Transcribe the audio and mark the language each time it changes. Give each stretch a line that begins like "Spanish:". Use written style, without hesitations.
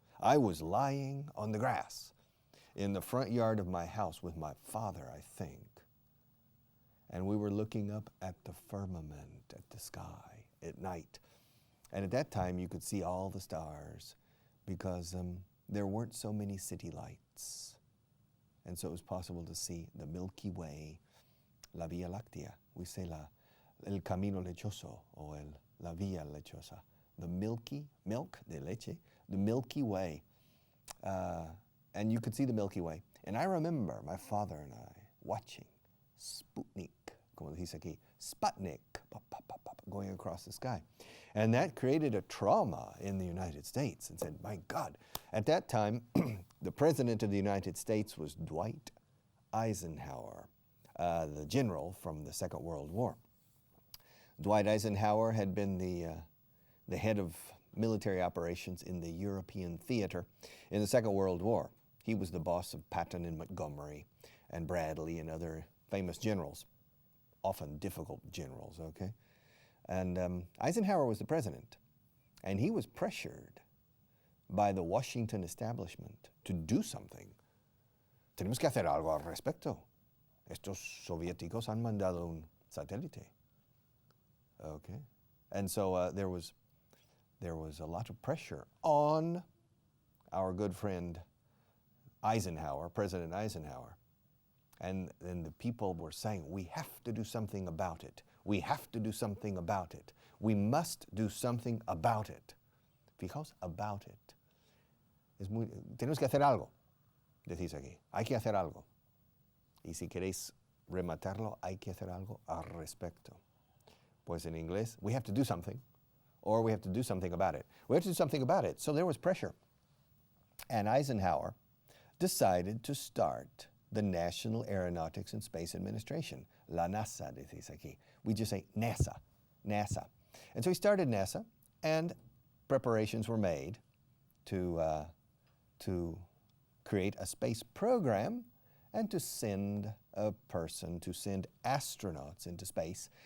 English: I was lying on the grass in the front yard of my house with my father, I think. And we were looking up at the firmament, at the sky at night. And at that time, you could see all the stars because there weren't so many city lights. And so it was possible to see the Milky Way,
Spanish: la Vía Láctea.
English: We say
Spanish: el camino lechoso, o la vía lechosa.
English: The milk
Spanish: de leche,
English: the Milky Way. And you could see the Milky Way. And I remember my father and I watching Sputnik,
Spanish: como dice aquí,
English: Sputnik, pop, pop, pop, pop, going across the sky. And that created a trauma in the United States and said, my God. At that time, the President of the United States was Dwight Eisenhower, the general from the Second World War. Dwight Eisenhower had been the head of military operations in the European theater in the Second World War. He was the boss of Patton and Montgomery and Bradley and other famous generals, often difficult generals, okay? And Eisenhower was the president, and he was pressured by the Washington establishment to do something.
Spanish: Tenemos que hacer algo al respecto. Estos soviéticos han mandado un satélite. Okay?
English: And so there was a lot of pressure on our good friend Eisenhower, President Eisenhower. And the people were saying, we have to do something about it. We have to do something about it. We must do something about it.
Spanish: Fijaos,
English: about it.
Spanish: Tenemos que hacer algo, decís aquí. Hay que hacer algo. Y si queréis rematarlo, hay que hacer algo al respecto. Pues en inglés,
English: we have to do something, or we have to do something about it. We have to do something about it. So there was pressure. And Eisenhower decided to start the National Aeronautics and Space Administration,
Spanish: la NASA, decís aquí.
English: We just say NASA, NASA. And so he started NASA, and preparations were made to create a space program and to send a person, to send astronauts into space.